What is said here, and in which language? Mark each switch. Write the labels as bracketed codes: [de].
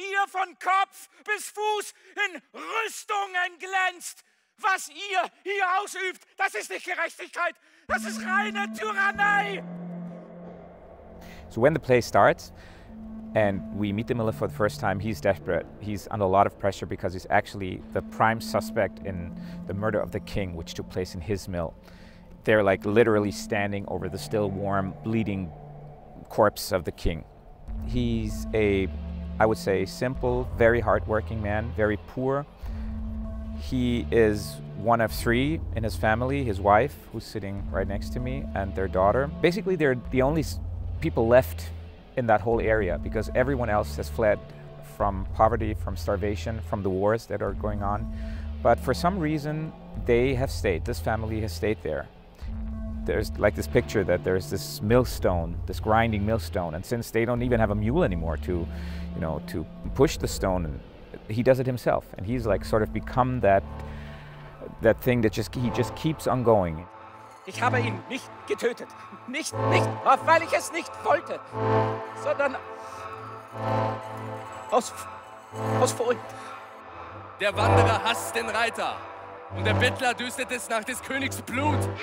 [de] Von Kopf bis Fuß in Rüstungen glänzt. Was ihr hier ausübt, das ist nicht Gerechtigkeit, das ist reine Tyrannei. [en] So when the play starts and we meet the miller for the first time, he's desperate. He's under a lot of pressure because he's actually the prime suspect in the murder of the king, which took place in his mill. They're like literally standing over the still warm, bleeding corpse of the king. He's a, I would say, simple, very hardworking man, very poor. He is one of three in his family, his wife, who's sitting right next to me, and their daughter. Basically, they're the only people left in that whole area because everyone else has fled from poverty, from starvation, from the wars that are going on. But for some reason, they have stayed. This family has stayed there. There's like this picture that there's this millstone, this grinding millstone, and since they don't even have a mule anymore to, to push the stone, and he does it himself, and he's like sort of become that thing that he just keeps on going. [de] Ich habe ihn nicht getötet, nicht, weil ich es nicht wollte, sondern aus Furcht. Der Wanderer hasst den Reiter und der Bettler düstet es nach des Königs Blut.